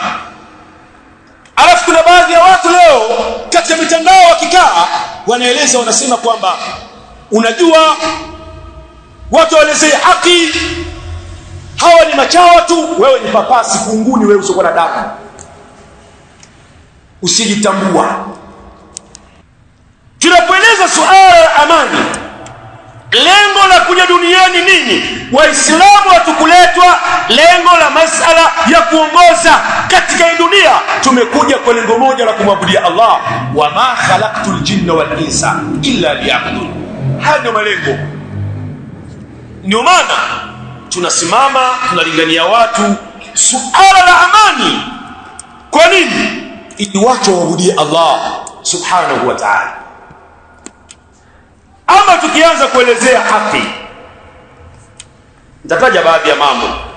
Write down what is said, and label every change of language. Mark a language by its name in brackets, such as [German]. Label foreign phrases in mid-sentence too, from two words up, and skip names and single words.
[Swahili] Alafu kuna baadhi ya watu leo katika mitandao wakikaa wanaeleza, wanasema kwamba unajua watu waelezee haki, hawa ni machawa tu, wewe ni papasi kunguni, wewe usiokuwa na damu, usijitambua. Tunapoeleza suala la amani, lengo la kuja duniani nini? Waislamu hatukuletwa lengo la masala ya kuongoza katika hii dunia. Tumekuja kwa lengo moja la kumwabudia Allah, [Arabic] وما خلقت الجن والإنس إلا ليعبدون. [Swahili] Haya ndio malengo. Ndio maana tunasimama tunalingania watu suala la amani. Kwa nini? Ili watu waabudie Allah [Arabic] سبحانه وتعالى. [Swahili] Ama tukianza kuelezea haki, nitataja baadhi ya mambo.